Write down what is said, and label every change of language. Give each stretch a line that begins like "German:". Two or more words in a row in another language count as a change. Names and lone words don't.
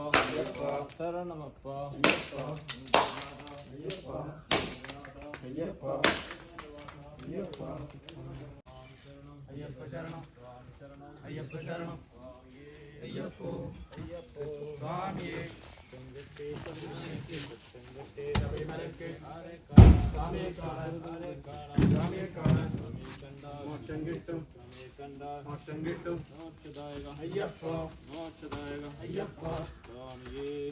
Tamil: ஐயப்பா சரணமப்பா ஐயப்பா ஐயப்பா ஐயப்பா ஐயப்பா ஐயப்ப சரணம் ஐயப்ப சரணம் ஐயப்போ ஐயப்போ
Malayalam: சுவாமியே ശബരിമലയ്ക്ക് സ്വാമിയെ കാണാൻ സ്വാമിയെ കാണാൻ മോക്ഷം കിട്ടും മോക്ഷം കിട്ടും മോക്ഷദായക അയ്യപ്പോ മോക്ഷദായക അയ്യപ്പോ സ്വാമിയേ